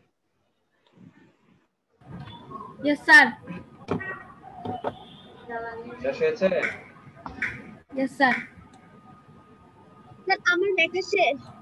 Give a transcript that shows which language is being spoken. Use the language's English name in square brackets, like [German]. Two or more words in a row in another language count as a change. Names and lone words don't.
[English] Yes, sir. [Bangla] শেষ হয়েছে? [English] Yes, sir. Sir, [Bangla] আমার লেখা শেষ।